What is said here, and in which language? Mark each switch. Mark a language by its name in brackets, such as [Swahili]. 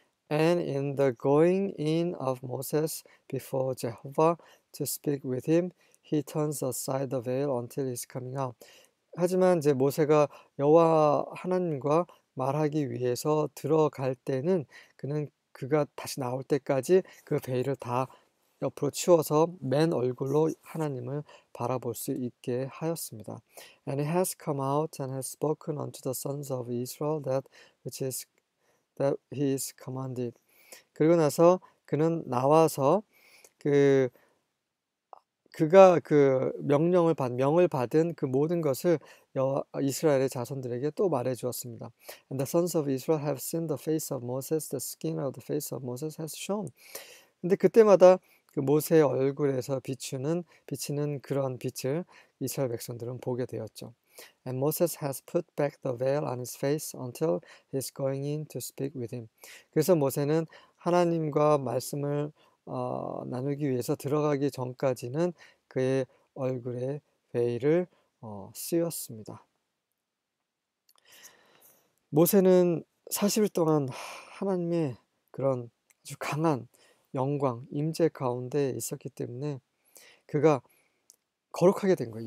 [English] And in the going in of Moses before Jehovah to speak with him, he turns aside the veil until his coming out. [Korean] 하지만 이제 모세가 여호와 하나님과 말하기 위해서 들어갈 때는 그가 다시 나올 때까지 그 베일을 다 옆으로 치워서 맨 얼굴로 하나님을 바라볼 수 있게 하였습니다. [English] And he has come out and has spoken unto the sons of Israel that he is commanded. [Korean] 그리고 나서 그는 나와서 그가 명을 받은 그 모든 것을 이스라엘의 자손들에게 또 말해 주었습니다. [English] And the sons of Israel have seen the face of Moses, the skin of the face of Moses has shone. [Korean] 근데 그때마다 그 모세의 얼굴에서 비치는 그런 빛을 이스라엘 백성들은 보게 되었죠. [English] And Moses has put back the veil on his face until he's going in to speak with him. [Korean] 그래서 모세는 하나님과 말씀을 나누기 위해서 들어가기 전까지는 그의 얼굴에 베일을 씌웠습니다. 모세는 40일 동안 하나님의 그런 아주 강한 영광, 임재 가운데 있었기 때문에 그가 거룩하게 된 거예요.